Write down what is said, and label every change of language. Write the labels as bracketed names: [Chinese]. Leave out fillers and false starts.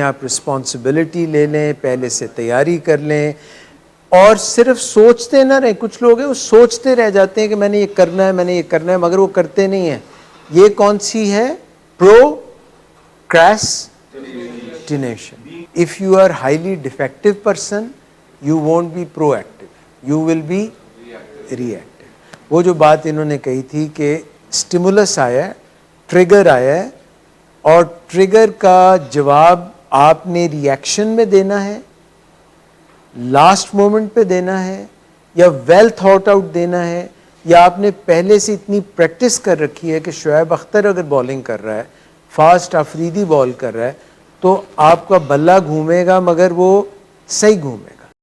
[Urdu] آپ رسپانسبلٹی لے لیں, پہلے سے تیاری کر لیں, اور صرف سوچتے نہ رہیں. کچھ لوگ ہیں وہ سوچتے رہ جاتے ہیں کہ میں نے یہ کرنا ہے, میں نے یہ کرنا ہے, مگر وہ کرتے نہیں ہیں. یہ کون سی ہے؟ procrastination. [English] If you are highly defective person, you won't be proactive, you will be reactive. [Urdu] وہ جو بات انہوں نے کہی تھی کہ اسٹیمولس آیا ہے, ٹریگر آیا ہے, اور ٹریگر کا جواب آپ نے ریئیکشن میں دینا ہے, لاسٹ مومنٹ پہ دینا ہے, یا [English] well thought out [Urdu] دینا ہے, یا آپ نے پہلے سے اتنی پریکٹس کر رکھی ہے کہ شعیب اختر اگر بالنگ کر رہا ہے, فاسٹ آفریدی بال کر رہا ہے, تو آپ کا بلہ گھومے گا مگر وہ صحیح گھومے.